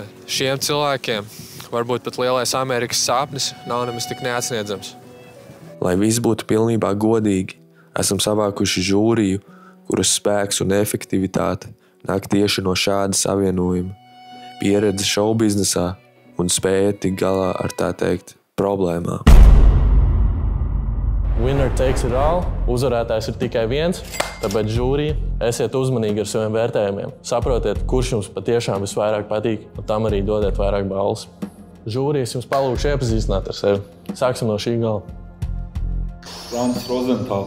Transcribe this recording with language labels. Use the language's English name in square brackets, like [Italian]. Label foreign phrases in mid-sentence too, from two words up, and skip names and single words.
[Latvian] Šiem cilvēkiem varbūt pat lielais Amerikas sapnis nav nemaz tik neatsniedzams. Lai viss būtu pilnībā godīgi, esam savākuši žūriju, kuras spēks un efektivitāte nāk tieši no šāda savienojuma. Pieredze šoubiznesā un spēja tikt galā ar, tā teikt, problēmām. [English] Winner takes it all. [Latvian] Uzvarētājs ir tikai viens, tāpēc žūrija, esiet uzmanīgi ar saviem vērtējumiem. Saprotiet, kurš jums patiešām visvairāk patīk, un tam arī dodiet vairāk balvas. Žūrijas jums palūkšu iepazīstināt ar sevi. Sāksim no šī gala. Frants Rozentāls.